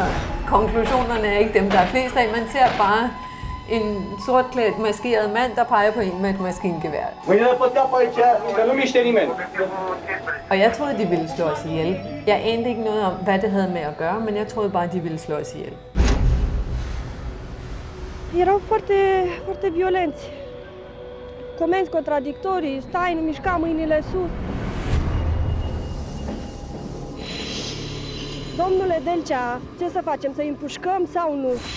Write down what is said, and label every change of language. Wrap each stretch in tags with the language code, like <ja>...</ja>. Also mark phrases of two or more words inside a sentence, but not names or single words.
<da>Konklusionerne er ikke dem, der er flest af. Man ser bare en sortklædt, maskeret mand, der peger på en med et maskingevær. Og jeg troede, de ville slå os ihjel. Jeg anede ikke noget om, hvad det havde med at gøre, men jeg troede bare, de ville slå os ihjel.</da> <ro>Erau foarte violenți. Comenzi contradictorii, stai, mișca mâinile sus. Domnule Delcea, ce să facem? Să îi împușcăm sau nu?</ro>